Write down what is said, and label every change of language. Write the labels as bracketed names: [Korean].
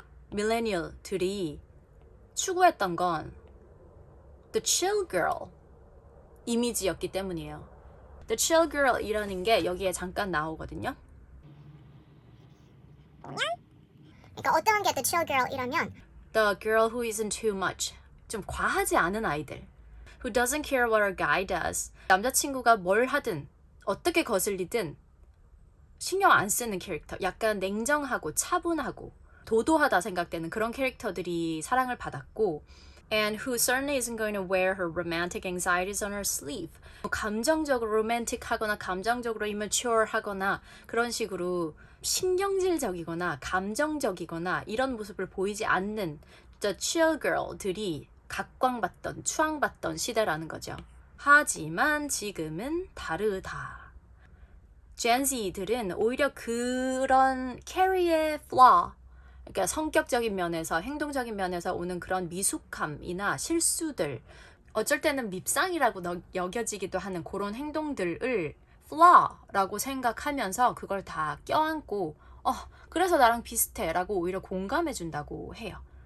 [Korean] 밀레니얼들이 추구했던 건 the chill girl 이미지였기 때문이에요. The chill girl이라는 게 여기에 잠깐 나오거든요. 그러니까 어떤 게 the chill girl 이러면 [English] The girl who isn't too much. [Korean] 좀 과하지 않은 아이들. [English] Who doesn't care what her guy does. [Korean] 남자친구가 뭘 하든 어떻게 거슬리든 신경 안 쓰는 캐릭터. 약간 냉정하고 차분하고 도도하다 생각되는 그런 캐릭터들이 사랑을 받았고 [English] and who certainly isn't going to wear her romantic anxieties on her sleeve. [Korean] 감정적으로 로맨틱하거나 감정적으로 immature 하거나 그런 식으로 신경질적이거나 감정적이거나 이런 모습을 보이지 않는 the chill girl들이 각광받던 추앙받던 시대라는 거죠. 하지만 지금은 다르다. Gen Z들은 오히려 그런 캐리의 flaw, 그러니까 성격적인 면에서 행동적인 면에서 오는 그런 미숙함이나 실수들, 어쩔 때는 밉상이라고 여겨지기도 하는 그런 행동들을 flaw라고 생각하면서 그걸 다 껴안고 그래서 나랑 비슷해 라고 오히려 공감해 준다고 해요.